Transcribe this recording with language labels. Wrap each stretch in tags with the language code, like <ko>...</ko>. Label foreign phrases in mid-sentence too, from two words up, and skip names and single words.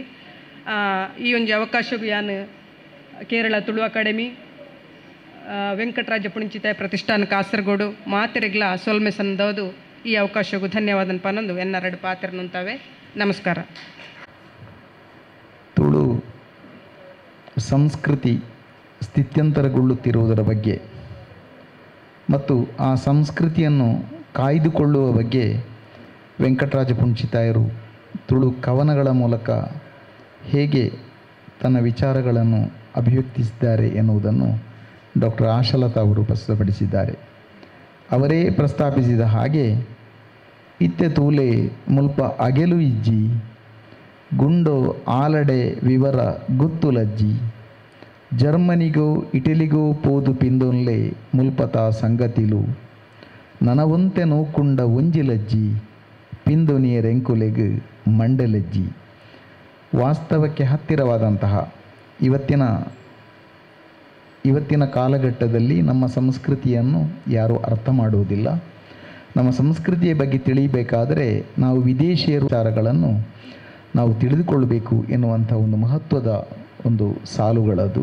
<tcy>ಈ ಒಂಜಿ ಅವಕಾಶಗೂ ಯಾನು ಕೇರಳ ತುಳು ಅಕಾಡೆಮಿ ವೆಂಕಟರಾಜ ಪುಣಿಚಿತಾಯ ಪ್ರತಿಷ್ಠಾನ ಕಾಸರಗೋಡು ಮಾತೆರೆಗ್ಲ ಸೊಲ್ಮೆ ಸಂದೋದು ಈ ಅವಕಾಶಗೂ ಧನ್ಯವಾದನ ಪನ್ನೊಂದು ಎನ್ನರಡು ಪಾತ್ರನುಂತಾವೆ. ನಮಸ್ಕಾರ.</tcy> <kn>ತುಳು ಸಂಸ್ಕೃತಿ ಸ್ಥಿತ್ಯಂತರಗೊಳ್ಳುತ್ತಿರುವುದರ ಬಗ್ಗೆ ಮತ್ತು ಆ ಸಂಸ್ಕೃತಿಯನ್ನು ಕಾಯ್ದುಕೊಳ್ಳುವ ಬಗ್ಗೆ ವೆಂಕಟರಾಜ ಪುಣಿಚಿತಾಯರು ತುಳು ಕವನಗಳ ಮೂಲಕ ಹೇಗೆ ತನ್ನ ವಿಚಾರಗಳನ್ನು ಅಭಿವ್ಯಕ್ತಿಸಿದ್ದಾರೆ ಎನ್ನುವುದನ್ನು ಡಾಕ್ಟರ್ ಆಶಲತಾ ಅವರು ಪ್ರಸ್ತುತಪಡಿಸಿದ್ದಾರೆ.</kn> <tcy>ಅವರೇ ಪ್ರಸ್ತಾಪಿಸಿದ ಹಾಗೆ ಇತ್ತೆ ತೂಲೆ ಮುಲ್ಪ ಅಗೆಲು ಇಜ್ಜಿ ಗುಂಡೋ ಆಲಡೆ ವಿವರ ಗುತ್ತುಲಜ್ಜಿ ಜರ್ಮನಿಗೋ ಇಟಲಿಗೋ ಪೋದು ಪಿಂದೊನ್ಲೆ ಮುಲ್ಪತ ಸಂಗತಿಲು ನನವಂತೆ ನೋಕುಂಡ ಒಂಜಿಲಜ್ಜಿ ಪಿಂದೊನಿಯರೆಂಕುಲೆಗ್ ಮಂಡಲಜ್ಜಿ.</tcy> <kn>ವಾಸ್ತವಕ್ಕೆ ಹತ್ತಿರವಾದಂತಹ ಇವತ್ತಿನ ಕಾಲಘಟ್ಟದಲ್ಲಿ ನಮ್ಮ ಸಂಸ್ಕೃತಿಯನ್ನು ಯಾರೂ ಅರ್ಥ ಮಾಡುವುದಿಲ್ಲ. ನಮ್ಮ ಸಂಸ್ಕೃತಿಯ ಬಗ್ಗೆ ತಿಳಿಯಬೇಕಾದರೆ ನಾವು ವಿದೇಶಿಯರ ವಿಚಾರಗಳನ್ನು ನಾವು ತಿಳಿದುಕೊಳ್ಳಬೇಕು ಎನ್ನುವಂಥ ಒಂದು ಮಹತ್ವದ ಒಂದು ಸಾಲುಗಳದು.</kn>